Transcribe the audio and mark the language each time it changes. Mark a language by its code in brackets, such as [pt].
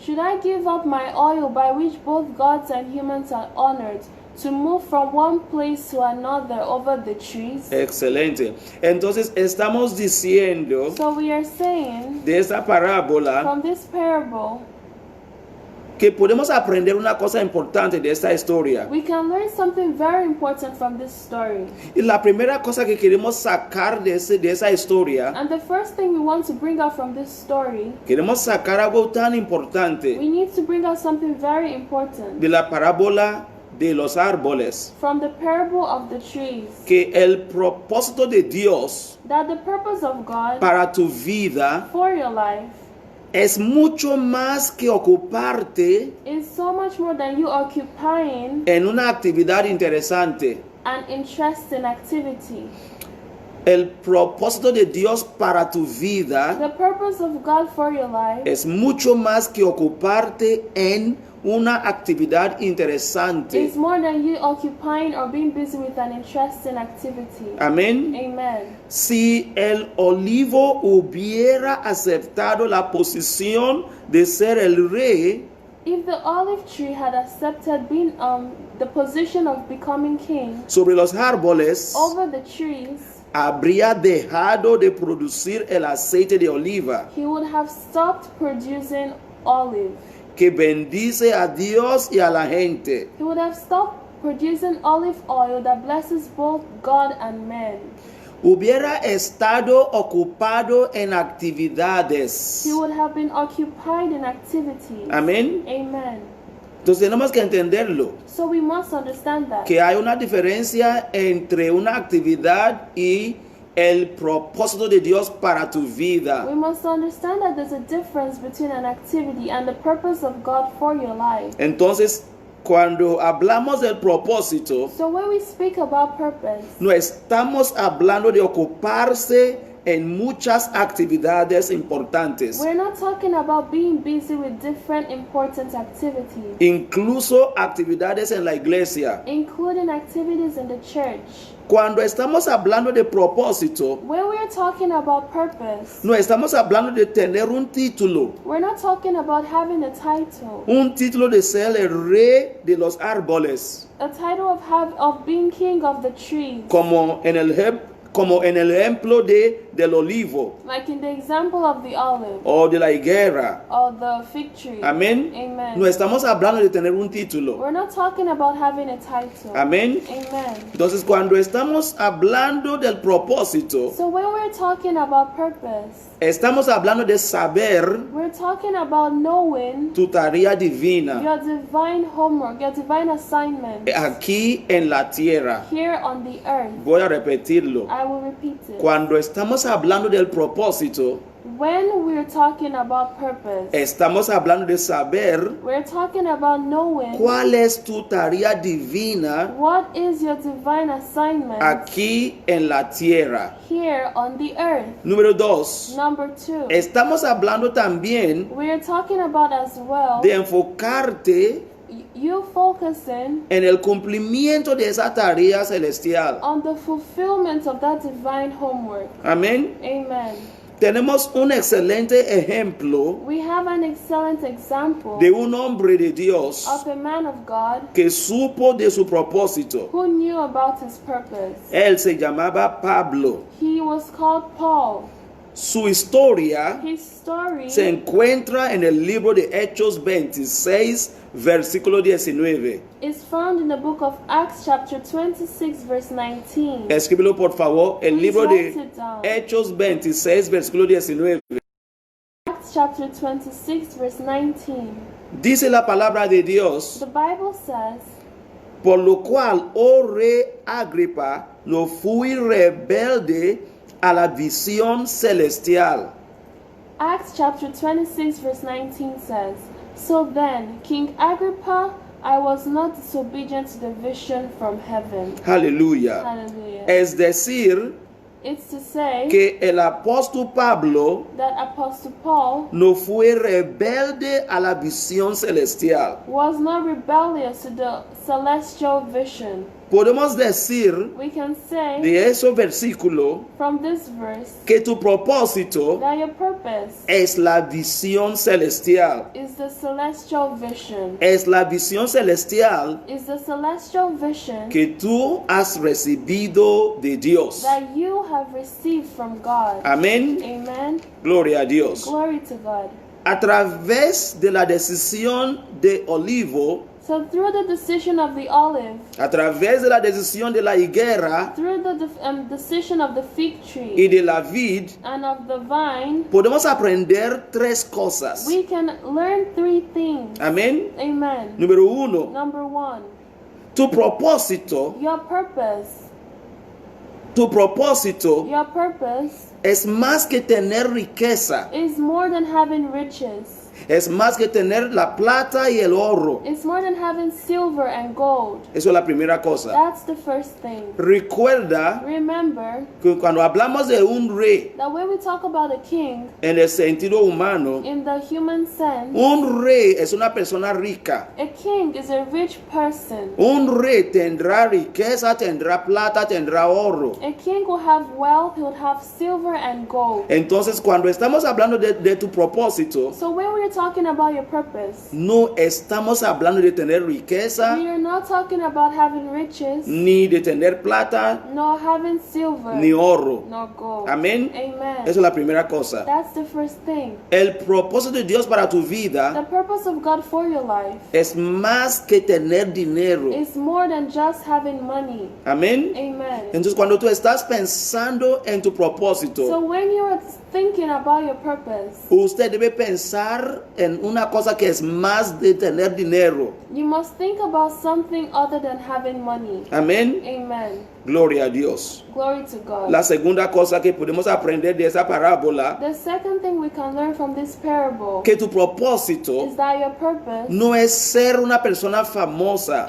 [en] should I give up my oil by which both gods and humans are honored, to move from one place to another over the trees? [es] Excelente. Entonces estamos diciendo [en] So we are saying [es] de esta parábola [en] from this parable, [es] que podemos aprender una cosa importante de esta historia. [en] we can learn something very important from this story. [es] Y la primera cosa que queremos sacar de esa historia, [en] And the first thing we want to bring out from this story, [es] queremos sacar algo tan importante [en] we need to bring out something very important [es] de la parábola de los árboles, [en] from the parable of the trees, [es] que el propósito de Dios [en] that the purpose of God [es] para tu vida [en] for your life [es] es mucho más que ocuparte [en] is so much more than you occupying [es] en una actividad interesante. [en] an interesting activity. [es] El propósito de Dios para tu vida [en] The purpose of God for your life [es] es mucho más que ocuparte en una actividad interesante. [en] is more than you occupying or being busy with an interesting activity. [es] Amén. [en] Amen. [es] Si el olivo hubiera aceptado la posición de ser el rey, [en] If the olive tree had accepted being the position of becoming king [es] sobre los árboles, [en] over the trees, [es] habría dejado de producir el aceite de oliva [en] he would have stopped producing olive. [es] que bendice a Dios y a la gente. [en] He would have stopped producing olive oil that blesses both God and men. [es] Hubiera estado ocupado en actividades. [en] He would have been occupied in activities. [es] Amén. [en] Amen. [es] Entonces tenemos que entenderlo, [en] So we must understand that. [es] que hay una diferencia entre una actividad y el propósito de Dios para tu vida. [en] We must understand that there's a difference between an activity and the purpose of God for your life. [es] Entonces, cuando hablamos del propósito, [en] So when we speak about purpose, [es] no estamos hablando de ocuparse en muchas actividades importantes, [en] we're not talking about being busy with different important activities, [es] incluso actividades en la iglesia. [en] including activities in the church. [es] Cuando estamos hablando de propósito, [en] When we're talking about purpose, [es] no estamos hablando de tener un título, [en] we're not talking about having a title, [es] un título de ser el rey de los árboles, [en] a title of being king of the trees, [es] como en el ejemplo de del olivo [en] like in the example of the olive [es] o de la higuera. [en] or the fig tree. [es] Amén. [en] Amen. [es] No estamos hablando de tener un título. [en] We're not talking about having a title. [es] Amén. [en] Amen. [es] Entonces, cuando estamos hablando del propósito, [en] So when we're talking about purpose, [es] estamos hablando de saber [en] we're talking about knowing [es] tu tarea divina [en] your divine homework, your divine assignment [es] aquí en la tierra. [en] here on the earth. [es] Voy a repetirlo. [en] I will repeat it. [es] Cuando estamos hablando del propósito, [en] When we're talking about purpose, [es] estamos hablando de saber [en] we're talking about knowing [es] cuál es tu tarea divina [en] what is your divine assignment [es] aquí en la tierra. [en] here on the earth. [es] Número 2. [en] Number 2, [es] Estamos hablando también [en] we're talking about as well [es] de enfocarte [en] you focusing [es] en el cumplimiento de esa tarea celestial. [en] on the fulfillment of that divine homework. [es] Amén. [en] Amen. [es] Tenemos un excelente ejemplo [en] We have an excellent example [es] de un hombre de Dios [en] of a man of God [es] que supo de su propósito. [en] who knew about his purpose. [es] Él se llamaba Pablo. [en] He was called Paul. [es] Su historia [en] His story [es] se encuentra en el libro de Hechos 26, versículo 19. [en] is found in the book of Acts chapter 26 verse 19. [es] Escríbelo por favor, el [en] Please [es] libro [en] write [es] de [en] it down. [es] Hechos 26, versículo 19. [en] Acts chapter 26 verse 19. [es] Dice la palabra de Dios, [en] The Bible says, [es] por lo cual, oh rey Agripa, no fui rebelde a la visión celestial. [en] Acts chapter 26 verse 19 says, So then, King Agrippa, I was not disobedient to the vision from heaven. [es] Aleluya. [en] Hallelujah. [es] Es decir, [en] It's to say [es] que el apóstol Pablo [en] that Apostle Paul [es] no fue rebelde a la visión celestial. [en] was not rebellious to the celestial vision. [es] Podemos decir [en] We can say [es] de ese versículo [en] from this verse [es] que tu propósito [en] that your purpose [es] es la visión celestial. [en] is the celestial vision. [es] Es la visión celestial [en] Is the celestial vision [es] que tú has recibido de Dios. [en] that you have received from God. [es] Amén. [en] Amen. [es] Gloria a Dios. [en] Glory to God. [es] A través de la decisión de Olivo, [en] So through the decision of the olive, [es] a través de la decisión de la higuera [en] through the decision of the fig [es] y [en] tree [es] de la vid, [en] and of the vine, [es] podemos aprender tres cosas. [en] we can learn three things. [es] Amén. [en] Amen. [es] Número 1. [en] Number 1, [es] Tu propósito, [en] your purpose. [es] tu propósito [en] Your purpose [es] es más que tener riqueza. [en] is more than having riches. [es] Es más que tener la plata y el oro. [en] It's more than having silver and gold. [es] Eso es la primera cosa. [en] That's the first thing. [es] Recuerda [en] Remember [es] que cuando hablamos de un rey [en] that when we talk about a king [es] en el sentido humano, [en] in the human sense, [es] un rey es una persona rica. [en] a king is a rich person. [es] Un rey tendrá riqueza, tendrá plata, tendrá oro. [en] A king will have wealth, he will have silver and gold. [es] Entonces, cuando estamos hablando de tu propósito, [en] So when we're talking about your purpose, [es] no estamos hablando de tener riqueza, [en] we are not talking about having riches, [es] ni de tener plata, [en] nor having silver, [es] ni oro. [en] nor gold. [es] Amén. [en] Amen. [es] Esa es la primera cosa. [en] That's the first thing. [es] El propósito de Dios para tu [en] The [es] vida [en] purpose of God for your life [es] es más que tener dinero. [en] is more than just having money. [es] Amén. [en] Amen. [es] Entonces, cuando tú estás pensando en tu [en] So [es] propósito, [en] when you are thinking about your purpose, [es] usted debe pensar en una cosa que es más de tener dinero. [en] you must think about something other than having money. [es] Amén. [en] Amen. [es] Gloria a Dios. [en] Glory to God. [es] La segunda cosa que podemos aprender de esa parábola, [en] The second thing we can learn from this parable [es] que tu propósito [en] is that your purpose [es] no es ser una persona famosa.